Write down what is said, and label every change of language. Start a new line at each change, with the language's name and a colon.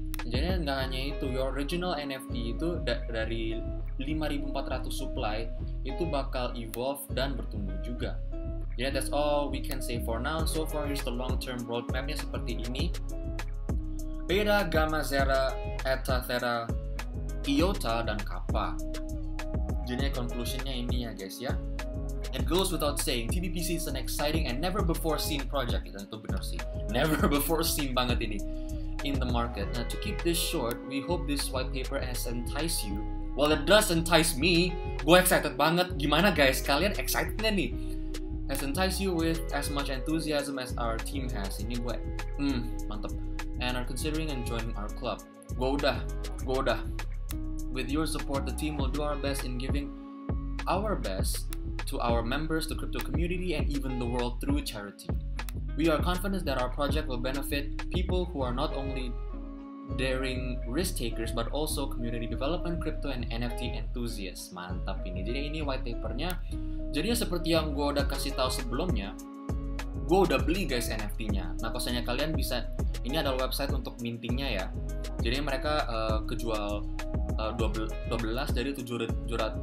Indonesian: Jadi nggak hanya itu,
English: your original
Indonesian: NFT itu dari 5.400 supply itu bakal evolve dan bertumbuh juga.
English: Jadi that's all we can say for now. So far here's the long term roadmapnya
Indonesian: seperti ini.
English: Beta, Gamma, Zera, Eta, Theta, Iota, dan Kappa.
Indonesian: Jadi conclusionnya ini ya guys ya.
English: It goes without saying, TBPC is an exciting and never before seen project.
Indonesian: Itu benar sih,
English: never before seen
Indonesian: banget ini
English: in the market. Now to keep this short, we hope this white paper has enticed you. Well, it does entice me.
Indonesian: Gue excited banget. Gimana guys? Kalian excited nggak nih?
English: Has enticed you with as much enthusiasm as our team has.
Indonesian: Ini gue, mantep.
English: And are considering and joining our club.
Indonesian: Gue udah.
English: With your support, the team will do our best in giving our best to our members, the crypto community, and even the world through charity. We are confident that our project will benefit people who are not only daring risk takers but also community development, crypto, and NFT enthusiasts.
Indonesian: Mantap ini. Jadi ini white papernya. Jadinya seperti yang gue udah kasih tahu sebelumnya, gue udah beli guys NFT-nya. Nah, kosannya kalian bisa, ini adalah website untuk mintingnya ya. Jadi mereka kejual 12 dari 750.